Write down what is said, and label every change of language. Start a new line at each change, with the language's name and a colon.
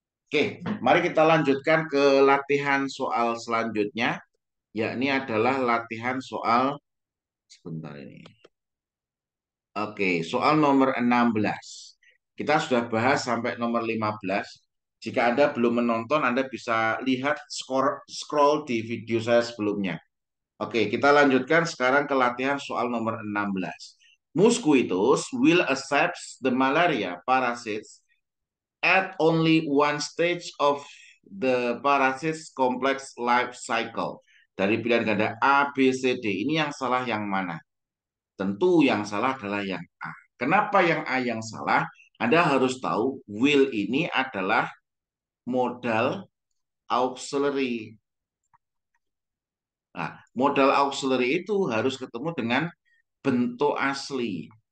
Indonesian: Oke, mari kita lanjutkan ke latihan soal selanjutnya, yakni adalah latihan soal sebentar ini. Oke, soal nomor 16. Kita sudah bahas sampai nomor 15. Jika Anda belum menonton, Anda bisa lihat scroll di video saya sebelumnya. Oke, kita lanjutkan sekarang ke latihan soal nomor 16.
English: Mosquitoes will accept the malaria parasites at only one stage of the parasite's complex life cycle.
Indonesian: Dari pilihan ganda A, B, C, D. Ini yang salah yang mana? Tentu yang salah adalah yang A. Kenapa yang A yang salah? Anda harus tahu will ini adalah modal auxiliary. Nah, modal auxiliary itu harus ketemu dengan bentuk asli.